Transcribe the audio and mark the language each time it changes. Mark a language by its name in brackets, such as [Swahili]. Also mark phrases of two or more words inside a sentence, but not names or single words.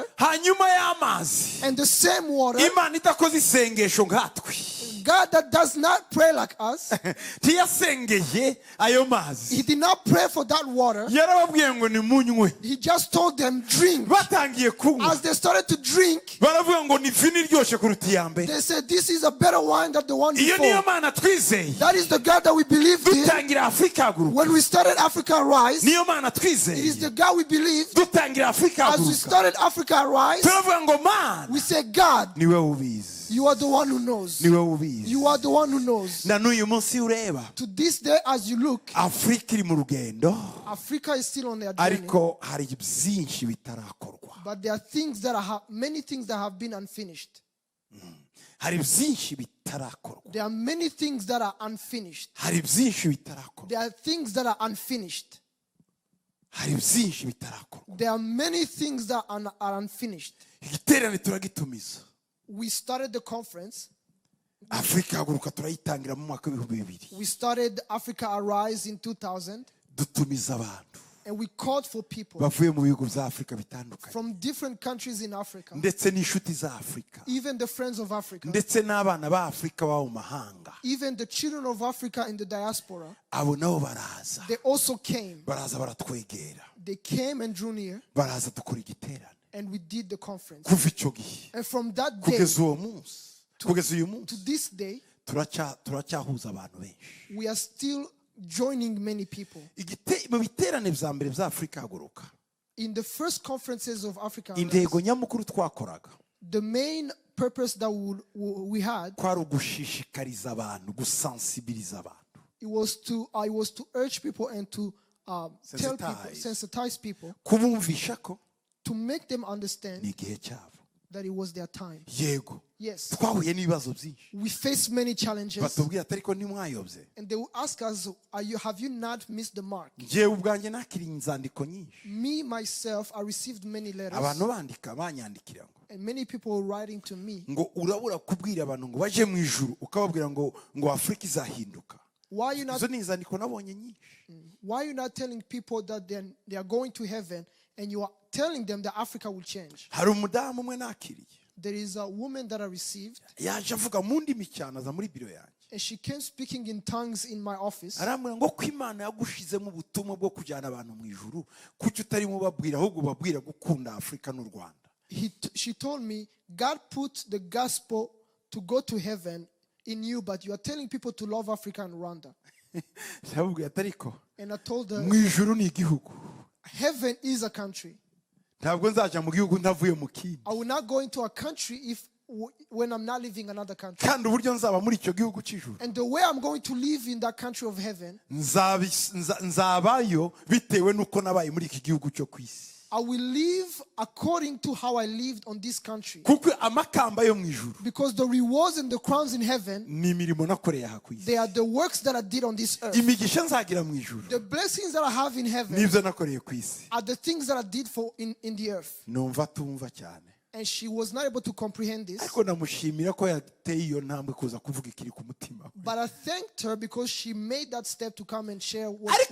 [Kinyarwanda] hanyuma y'amazi [English] and the same water. [Kinyarwanda] Imana idakoze isengesho nkatwe, [English] God that does not pray like us, [Kinyarwanda] ntiyasengeye ayo mazi, [English] he did not pray for that water. [Kinyarwanda] yarababwiye ngo nimunywe. [English] He just told them, drink. [Kinyarwanda] Batangiye kunywa [English] As they started to drink, [Kinyarwanda] baravuga ngo ni vino iryoshye kuruta iya mbere. [English] they said, this is a better wine than the one [Kinyarwanda] Iyo niyo [English] before. [Kinyarwanda] Mana twizeye. [English] That is the God that we believed in. [Kinyarwanda] Dutangira Afrika haguruka, [English] When we started Africa Rise, [Kinyarwanda] niyo Mana [English] it is [Kinyarwanda] twizeye. [English] the God we believed. [Kinyarwanda] Dutangira Afrika [English] As we [Kinyarwanda] haguruka, [English] started Africa Rise, [Kinyarwanda] turavuga ngo Mana [English] we said, God, [Kinyarwanda] niwe ubizi. [English] You are the one who knows. [Kinyarwanda] niwe ubizi. [English] You are the one who knows. [Kinyarwanda] Na n'uyu munsi ureba [English] To this day, as you look, [Kinyarwanda] Afrika iri mu rugendo, [English] Africa is still on their journey. [Kinyarwanda] ariko hari byinshi bitarakorwa. [English] But there are things that are many things that have been unfinished. [Kinyarwanda] Hari byinshi bitarakorwa. [English] There are many things that are unfinished. [Kinyarwanda] Hari byinshi bitarakorwa. [English] There are things that are unfinished. [Kinyarwanda] Hari byinshi bitarakorwa. [English] There are many things that are unfinished. [Kinyarwanda] Igiterane turagitumiza. [English] We started the conference. [Kinyarwanda] Africa Haguruka turayitangira mu mwaka w'2000. [English] We started Africa Arise in 2000. [Kinyarwanda] Dutumiza abantu. [English] And we called for people [Kinyarwanda] bavuye mu bihugu bya Afrika bitandukanye. [English] from different countries in Africa. [Kinyarwanda] Ndetse n'inshuti za Afrika. [English] Even the friends of Africa. [Kinyarwanda] Ndetse n'abana ba Afrika baba mu mahanga. [English] Even the children of Africa in the diaspora. [Kinyarwanda] Abo nabo baraza. [English] They also came. [Kinyarwanda] Baraza baratwegera. [English] They came and drew near. [Kinyarwanda] Baraza dukora igiterane. [English] And we did the conference. [Kinyarwanda] Kuva icyo gihe. [English] And from that day [Kinyarwanda] Kugeza uwo munsi. Kugeza uyu munsi. [English] to this day, [Kinyarwanda] turacyahuza abantu benshi. [English] we are still joining many people. [Kinyarwanda] Mu biterane bya mbere bya Africa Haguruka. [English] In the first conferences of Africa, [Kinyarwanda] Intego nyamukuru twakoraga. [English] the main purpose that we had, [Kinyarwanda] Kwari ugushishikariza abantu, gusensibiliza abantu. [English] it was to urge people and to tell people, sensitize people, [Kinyarwanda] Kubumvisha ko [English] to make them understand [Kinyarwanda] ni igihe cyabo. [English] that it was their time. [Kinyarwanda] Yego. [English] Yes, [Kinyarwanda] Twahuye n'ibibazo byinshi. [English] we faced many challenges, [Kinyarwanda] Batubwira atari ko ntimwayobye. [English] and they will ask us, have you not missed the mark? [Kinyarwanda] Njyewe ubwanjye nakiriye inzandiko nyinshi. [English] Me, myself, I received many letters, [Kinyarwanda] Abantu bandika banyandikira ngo [English] and many people were writing to me. [Kinyarwanda] ngo urabura kubwira abantu ngo baje mu ijuru ukababwira ngo Afrika izahinduka. [English] Why you not? [Kinyarwanda] Izo ni inzandiko nabonye nyinshi. [English] Why you not telling people that they are going to heaven, and you are telling them that Africa will change? [Kinyarwanda] Hari umudamu umwe nakiriye. [English] There is a woman that I received, [Kinyarwanda] Yaje avuga mu ndimi cyane aza muri biro yanjye. [English] and she came speaking in tongues in my office. [Kinyarwanda] Arambwira ngo ko Imana yagushizemo ubutumwa bwo kujyana abantu mu ijuru kuki utarimo babwira ahubwo babwira gukunda Afrika n'u Rwanda. [English] She told me, God put the gospel to go to heaven in you, but you are telling people to love Africa and Rwanda. [Kinyarwanda] Ndababwira atari ko [English] And I told her, [Kinyarwanda] mu ijuru ni igihugu. [English] heaven is a country. [Kinyarwanda] Ntabwo nzaja mu gihugu ntavuye mu kindi. [English] I will not go into a country when I'm not living another country. [Kinyarwanda] Kandi uburyo nzaba muri icyo gihugu cy'ijuru. [English] And the way I'm going to live in that country of heaven, [Kinyarwanda] nzabayo bitewe nuko nabaye muri iki gihugu cyo ku isi. [English] I will live according to how I lived on this country. [Kinyarwanda] Kuko amakamba yo mu ijuru [English] Because the rewards and the crowns in heaven, [Kinyarwanda] ni imirimo nakoreye aha ku isi. [English] they are the works that I did on this earth. [Kinyarwanda] Imigisha nzagira mu ijuru [English] The blessings that I have in heaven [Kinyarwanda] nibyo nakoreye ku isi. [English] are the things that I did in the earth. [Kinyarwanda] Numva tumva cyane. [English] And she was not able to comprehend this. [Kinyarwanda] Ariko namushimira ko yateye iyo ntambwe kuza kuvuga ikiri ku mutima. [English] But I thanked her because she made that step to come and share what [Kinyarwanda] Ariko